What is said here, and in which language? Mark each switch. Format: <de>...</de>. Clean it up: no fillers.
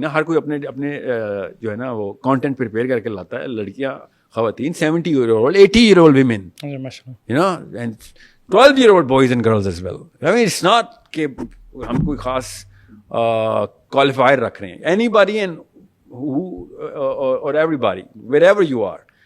<ur>نا ہر کوئی اپنے جو ہے نا وہ content prepare کر کے لاتا ہے. لڑکیاں, خواتین,</ur> <en>70-year-old, 80-year-old women. And 12-year-old boys and girls as well. I mean, it's not</en> <ur>کہ ہم کوئی خاص qualifier رکھ رہے ہیں.</ur> <en>Anybody and who or everybody, wherever you are.</en>